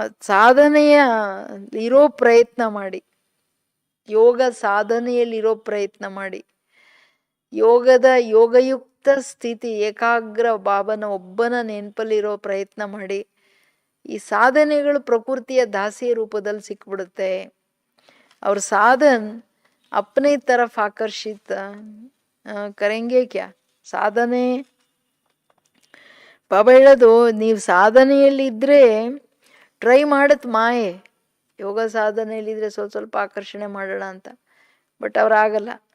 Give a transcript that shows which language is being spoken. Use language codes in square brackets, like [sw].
[kn] ಸಾಧನೆಯ ಇರೋ ಪ್ರಯತ್ನ ಮಾಡಿ, ಯೋಗ ಸಾಧನೆಯಲ್ಲಿರೋ ಪ್ರಯತ್ನ ಮಾಡಿ. ಯೋಗಯುಕ್ತ ಸ್ಥಿತಿ, ಏಕಾಗ್ರ ಬಾಬನ ಒಬ್ಬನ ನೆನಪಲ್ಲಿರೋ ಪ್ರಯತ್ನ ಮಾಡಿ. ಈ ಸಾಧನೆಗಳು ಪ್ರಕೃತಿಯ ದಾಸಿಯ ರೂಪದಲ್ಲಿ ಸಿಕ್ಬಿಡುತ್ತೆ. [hi] ಅವ್ರ ಸಾಧನ್ अपने तरफ आकर्षित करेंगे क्या? [kn] ಸಾಧನೆ ಬಾಬಾ ಹೇಳೋದು, ನೀವು ಸಾಧನೆಯಲ್ಲಿದ್ದರೆ ಟ್ರೈ ಮಾಡತ್ ಮಾಯೆ. ಯೋಗ ಸಾಧನೆಯಲ್ಲಿದ್ದರೆ ಸ್ವಲ್ಪ ಆಕರ್ಷಣೆ ಮಾಡೋಣ ಅಂತ, ಬಟ್ ಅವ್ರಾಗಲ್ಲ.